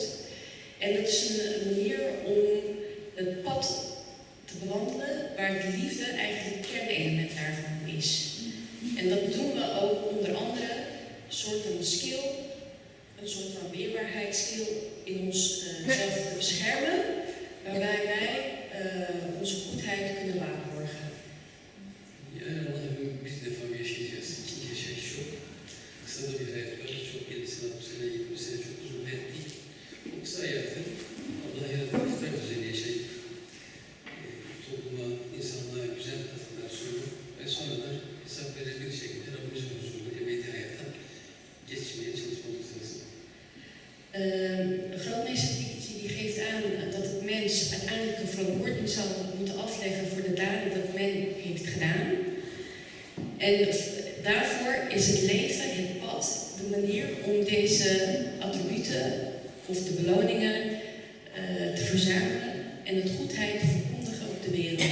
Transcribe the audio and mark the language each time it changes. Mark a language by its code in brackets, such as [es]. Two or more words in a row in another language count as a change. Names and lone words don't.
[nl] En dat is een manier om het pad te bewandelen waar de liefde eigenlijk het kernelement daarvan is. En dat doen we ook onder andere een soort van skill, een soort van weerbaarheidsskill in onszelf te beschermen, waarbij wij onze goedheid kunnen waarborgen. [tr] Yani Allah'ım bir defa yaşayacağız, ikinci yaşayış yok. Kısa da bir hayat var, çok 50 sene, 60 sene, 70 sene çok uzun hayat değil. O kısa hayatı Allah yarattığı fıtrat üzerine yaşayıp topluma, insanlığa güzel katkılar sunup ve sonra da hesap verebilir şekilde Rabbimizin huzurunda ebedi hayata geçmeye çalışmamız lazım. [nl] Grootmeester Diketje die geeft aan dat het mens uiteindelijk een verantwoording zal moeten afleggen voor de daden dat men heeft gedaan. En daarvoor is het leven, het pad, de manier om deze attributen of de beloningen te verzamelen en het goedheid te verkondigen op de wereld.